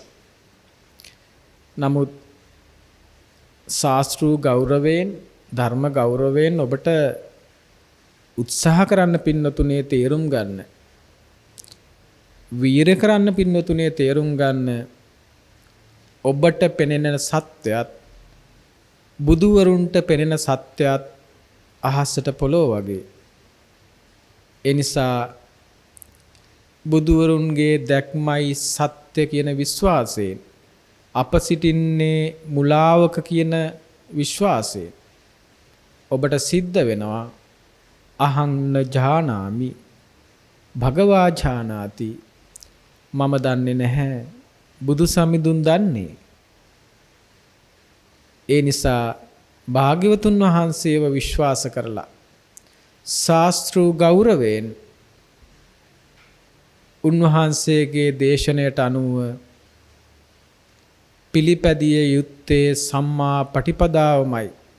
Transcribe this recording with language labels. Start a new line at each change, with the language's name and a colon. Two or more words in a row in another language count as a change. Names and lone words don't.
Sinhala: නමුත් ශාස්ත්‍රීය ගෞරවයෙන්, ධර්ම ගෞරවයෙන් ඔබට උත්සාහ කරන්න පින්නතුනේ තේරුම් ගන්න, වීර කරන්න පින්නතුනේ තේරුම් ගන්න, ඔබට පෙනෙන සත්‍යයත් බුදුවරුන්ට පෙනෙන සත්‍යයත් අහසට පොළොව වගේ. ඒ නිසා බුදුවරුන්ගේ දැක්මයි සත්‍ය කියන විශ්වාසයෙන් අප සිටින්නේ මුලාවක කියන විශ්වාසයෙන් ඔබට සිද්ධ වෙනවා
Pali: අහං ජානාමි භගවා ජානාති,
Sinhala: මම දන්නේ නැහැ, බුදු සමිඳුන් දන්නේ. ඒ නිසා භාග්‍යවතුන් වහන්සේව විශ්වාස කරලා ශාස්ත්‍රීය ගෞරවයෙන් උන්වහන්සේගේ දේශනයට අනුව පිළිපැදිය යුත්තේ සම්මා පටිපදාවමයි.